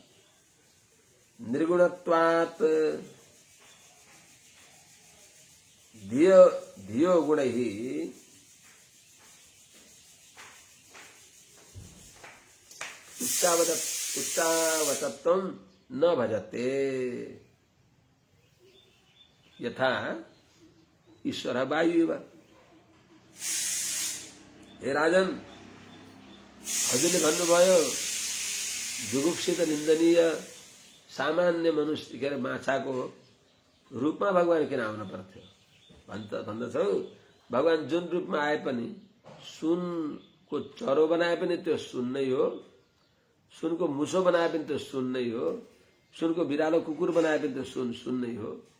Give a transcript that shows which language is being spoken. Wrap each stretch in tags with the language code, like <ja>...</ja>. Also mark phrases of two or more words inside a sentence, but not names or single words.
<sa>निर्गुणत्वात् धियो गुणैः उच्चावचत्वं न भजते। यथा ईश्वर वायु।</sa> <ne>हे राजन, हजुरले भन्नुभयो जुगुप्सित निन्दनीय सामान्य मनुष्य के अरे माछाको रूपमा भगवान किन आउन पर्थ्यो भन्दछौ। भगवान जुन रूपमा आए पनि, सुनको चरो बनाए पनि त्यो सुन नै हो, सुनको मुसो बनाए पनि त्यो सुन नै हो, सुनको बिरालो कुकुर बनाए पनि त्यो सुन नै हो।</ne>